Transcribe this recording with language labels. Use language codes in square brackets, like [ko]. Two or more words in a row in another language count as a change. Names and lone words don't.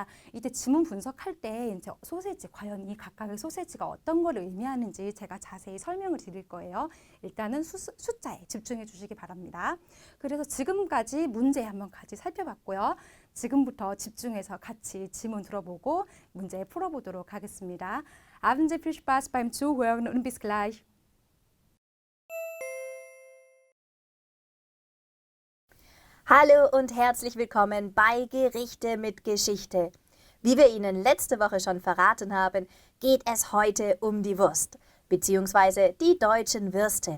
[ko] 이때 지문 분석할 때 이제 소시지, 과연 이 각각의 소시지가 어떤 거를 의미하는지 제가 자세히 설명을 드릴 거예요. 일단은 숫자에 집중해 주시기 바랍니다. 그래서 지금까지 문제 한번 같이 살펴봤고요. 지금부터 집중해서 같이 지문 들어보고 문제 풀어보도록 하겠습니다. [de] Haben Sie viel Spaß beim Zuhören und bis gleich. Hallo und herzlich willkommen bei Gerichte mit Geschichte. Wie wir Ihnen letzte Woche schon verraten haben, geht es heute um die Wurst, beziehungsweise die deutschen Würste.